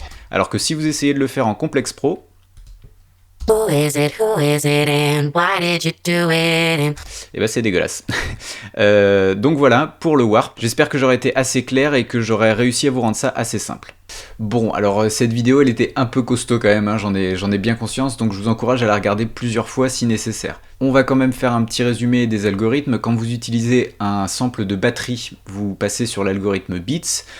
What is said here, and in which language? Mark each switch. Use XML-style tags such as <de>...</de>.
<fr>Alors que si vous essayez de le faire en complexe pro,</fr> <en>Who is it, and why did you do it?</en> <fr>et bah c'est dégueulasse. Donc voilà pour le warp, j'espère que j'aurai été assez clair et que j'aurai réussi à vous rendre ça assez simple. Bon, alors cette vidéo elle était un peu costaud quand même, hein, j'en ai bien conscience, donc je vous encourage à la regarder plusieurs fois si nécessaire. On va quand même faire un petit résumé des algorithmes. Quand vous utilisez un sample de batterie, vous passez sur l'algorithme Beats.</fr>